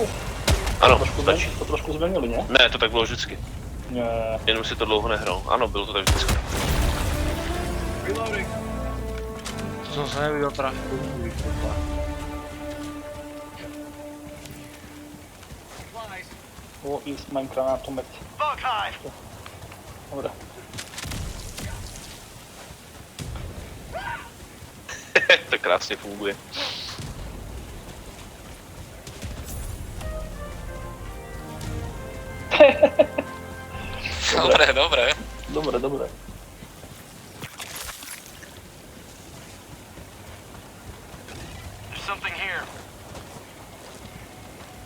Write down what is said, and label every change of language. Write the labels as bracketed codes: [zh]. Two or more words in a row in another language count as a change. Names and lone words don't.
[cs] Ano, stačí. To trošku změnili, ne? Ne, to tak bylo vždycky. Ne. Jenom si to dlouho nehrál. Ano, bylo to tak vždycky. Reloading. [sk] To som sa nevidel trafiť do tvojich popla. O, ísť mám granátomet. [en] Bug hive. [sk] Dobre. [cs] To krásně funguje. [sk] Dobré, dobré. Dobré, dobré. [en] There's something here.